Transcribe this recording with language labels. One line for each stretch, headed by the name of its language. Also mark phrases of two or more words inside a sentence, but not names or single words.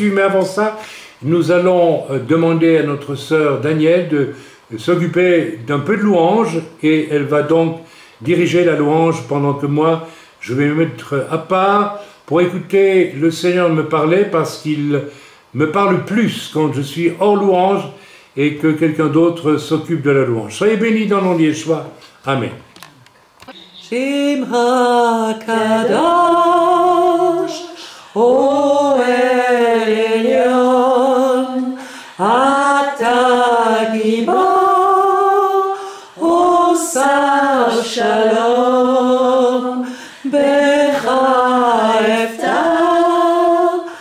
French: Mais avant ça, nous allons demander à notre sœur Danielle de s'occuper d'un peu de louange, et elle va donc diriger la louange pendant que moi, je vais me mettre à part pour écouter le Seigneur me parler, parce qu'il me parle plus quand je suis hors louange et que quelqu'un d'autre s'occupe de la louange. Soyez bénis dans le nom de Yeshua. Amen.
Hebrew: שמך קדוש, אל עליון, אתה גיבור, עושה שלום, בך אבטח,